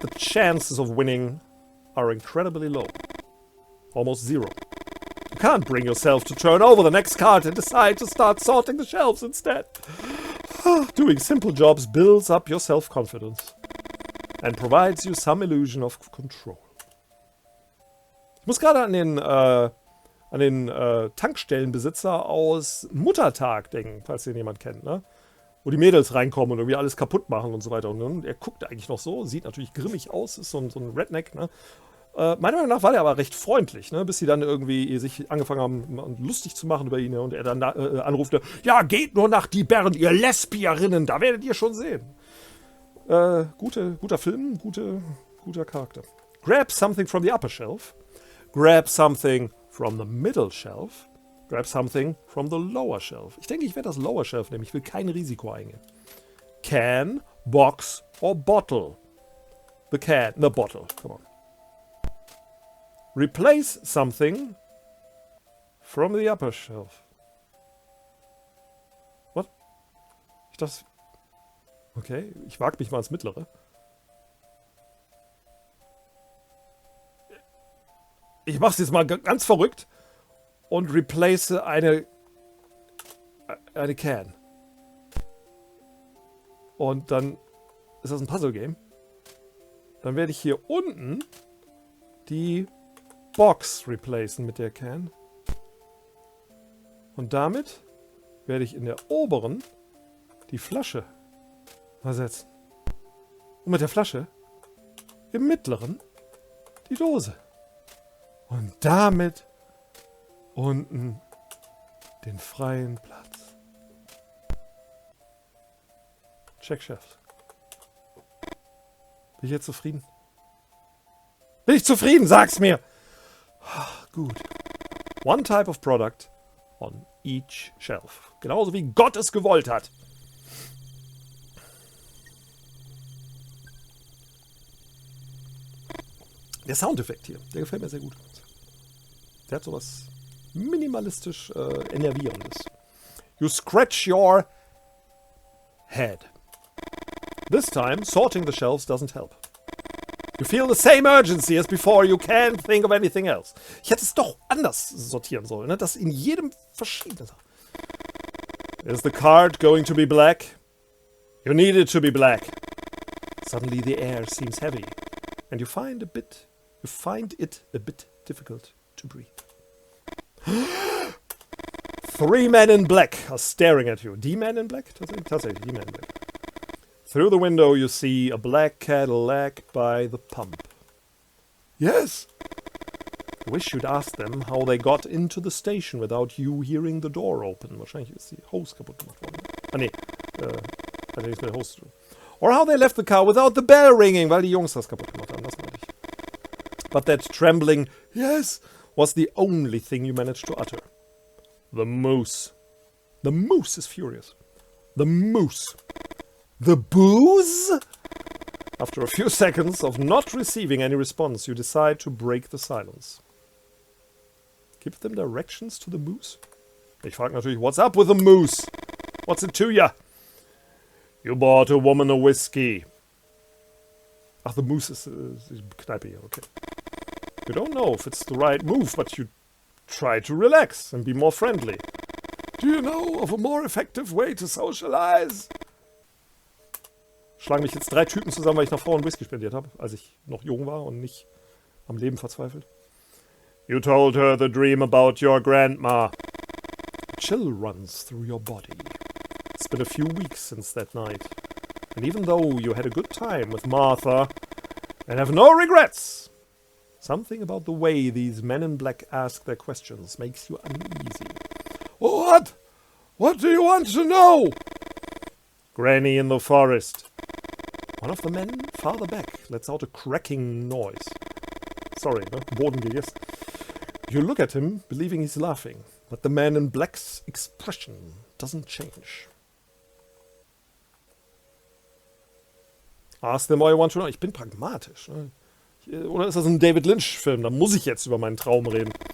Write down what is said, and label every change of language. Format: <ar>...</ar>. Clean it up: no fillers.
<en>The chances of winning are incredibly low. Almost zero. You can't bring yourself to turn over the next card and decide to start sorting the shelves instead. Doing simple jobs builds up your self-confidence and provides you some illusion of control.</en> <de>Ich muss gerade an den Tankstellenbesitzer aus Muttertag denken, falls den jemand kennt, ne? Wo die Mädels reinkommen und irgendwie alles kaputt machen und so weiter. Und er guckt eigentlich noch so, sieht natürlich grimmig aus, ist so ein Redneck, ne? Meiner Meinung nach war er aber recht freundlich, ne? Bis sie dann irgendwie sich angefangen haben, lustig zu machen über ihn, ne? Und er dann anrufte, ja, geht nur nach die Bären, ihr Lesbierinnen, da werdet ihr schon sehen. Guter Film, guter Charakter.</de> <en>Grab something from the upper shelf. Grab something from the middle shelf. Grab something from the lower shelf.</en> <de>Ich denke, ich werde das Lower Shelf nehmen. Ich will kein Risiko eingehen.</de> <en>Can, box or bottle. The bottle. Come on. Replace something from the upper shelf. What?</en> <de>Okay, ich wage mich mal ins Mittlere. Ich mache es jetzt mal ganz verrückt und replace eine Can. Und dann ist das ein Puzzle-Game. Dann werde ich hier unten die Box replacen mit der Can. Und damit werde ich in der oberen die Flasche ersetzen. Und mit der Flasche im mittleren die Dose. Und damit unten den freien Platz. Check, Chef. Bin ich jetzt zufrieden? Bin ich zufrieden? Sag's mir! Gut.</de> <en>One type of product on each shelf.</en> <de>Genauso wie Gott es gewollt hat. Der Soundeffekt hier, der gefällt mir sehr gut. Der hat sowas minimalistisch Enervierendes.</de> <en>You scratch your head. This time, sorting the shelves doesn't help. You feel the same urgency as before, you can't think of anything else.</en> <de>Ich hätte es doch anders sortieren sollen, ne? Das in jedem verschiedene.</de> <en>Is the card going to be black? You need it to be black. Suddenly the air seems heavy, and you find it a bit difficult to breathe. 3 men in black are staring at you.</en> <de>Die Men in Black? Tatsächlich, die Men in Black.</de> <en>Through the window you see a black Cadillac by the pump. Yes! I wish you'd ask them how they got into the station without you hearing the door open.</en> <de>Wahrscheinlich ist die Hose kaputt gemacht worden. Ah nee, hat nichts mit der Hose zu tun.</de> <en>Or how they left the car without the bell ringing,</en> <de>weil die Jungs das kaputt gemacht haben. Das meinte ich.</de> <en>But that trembling, yes, was the only thing you managed to utter. The moose. The moose is furious. The moose. The booze? After a few seconds of not receiving any response, you decide to break the silence. Give them directions to the moose?</en> <de>Ich frage natürlich,</de> <en>what's up with the moose? What's it to ya? You bought a woman a whiskey. Ach, the moose is</en> <de>Kneipe hier,</de> <en>okay. You don't know if it's the right move, but you try to relax and be more friendly. Do you know of a more effective way to socialize?</en> <de>Schlagen mich jetzt 3 Typen zusammen, weil ich nach Frauen Whisky spendiert habe, als ich noch jung war und nicht am Leben verzweifelt.</de> <en>You told her the dream about your grandma. A chill runs through your body. It's been a few weeks since that night. And even though you had a good time with Martha and have no regrets, something about the way these men in black ask their questions makes you uneasy. What? What do you want to know? Granny in the forest. One of the men farther back lets out a cracking noise. Sorry, no?</en> <de>Boden gegessen.</de> <en>You look at him, believing he's laughing, but the man in black's expression doesn't change. Ask them all you want to know.</en> <de>Ich bin pragmatisch. Ne? Oder ist das ein David Lynch-Film? Da muss ich jetzt über meinen Traum reden.</de>